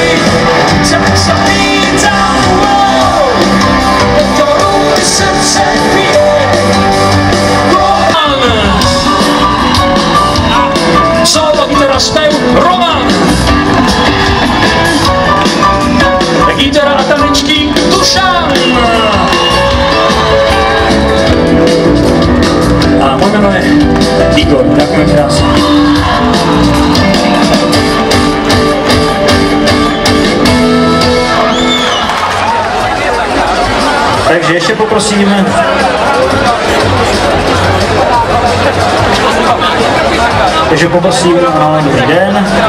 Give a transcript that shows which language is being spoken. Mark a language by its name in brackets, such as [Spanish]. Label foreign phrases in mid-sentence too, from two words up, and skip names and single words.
[Slovak] Tak sa pýtam, po ktorú mi srdce bije. Solo gitara spev Roman, gitara a tanečky Dušan. [Czech] výborně, takhle krásně. Takže ještě poprosím dobrý den.